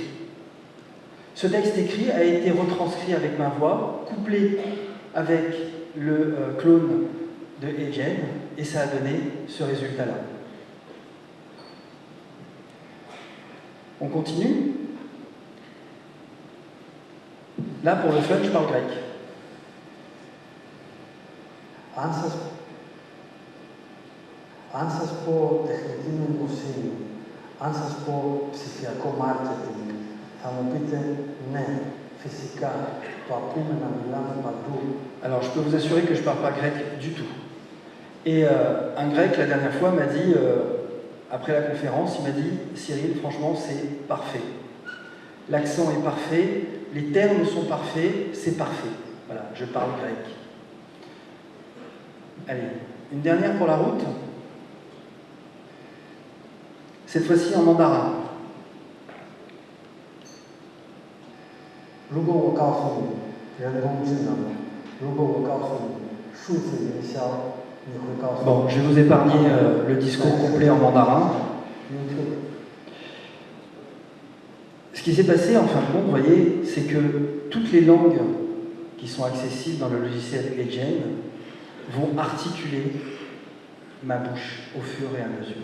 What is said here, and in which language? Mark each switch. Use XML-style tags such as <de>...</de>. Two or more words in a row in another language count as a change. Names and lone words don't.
<fr>Ce texte écrit a été retranscrit avec ma voix, couplé avec le clone de Egen, et ça a donné ce résultat-là. On continue. Là, pour le fun, je parle grec.</fr> <el>Αν σας πω τεχνητή νοημοσύνη, αν σας πω ψηφιακό marketing, θα μου πείτε ναι, φυσικά, το ακούμε να μιλάμε παντού.</el> <fr>Alors, je peux vous assurer que je ne parle pas grec du tout. Et un grec, la dernière fois, m'a dit, après la conférence, il m'a dit « Cyril, franchement, c'est parfait. L'accent est parfait, les termes sont parfaits, c'est parfait. » Voilà, je parle grec. Allez, une dernière pour la route. Cette fois-ci en mandarin.</fr> <zh>如果我告诉你人工智能，如果我告诉你数字营销，你会告诉我。</zh> <fr>Bon, je vais vous épargner le discours complet en mandarin. Ce qui s'est passé en fin de compte, vous voyez, c'est que toutes les langues qui sont accessibles dans le logiciel Egen vont articuler ma bouche au fur et à mesure.</fr>